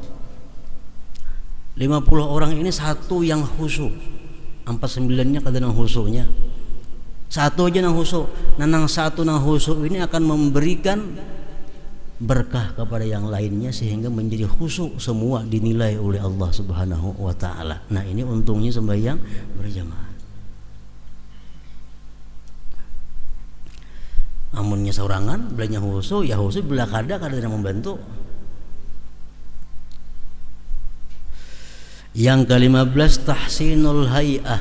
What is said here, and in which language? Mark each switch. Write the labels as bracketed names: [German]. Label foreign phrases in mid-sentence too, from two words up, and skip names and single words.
[Indonesian] 50 orang ini satu yang khusyuk. [Banjar] 49-nya kadang khusyuknya. Satu aja nang khusyuk. Nah nang satu nang khusyuk ini akan memberikan berkah kepada yang lainnya sehingga menjadi khusyuk semua dinilai oleh Allah [Arabic] سبحانه وتعالى. [Banjar] Nah, ini untungnya sembahyang berjamaah. Amunnya sorangan, belanya khusyuk, ya khusyuk bila kada membantu. [Indonesian] Yang ke-15 [Arabic] تحسين الهيئة.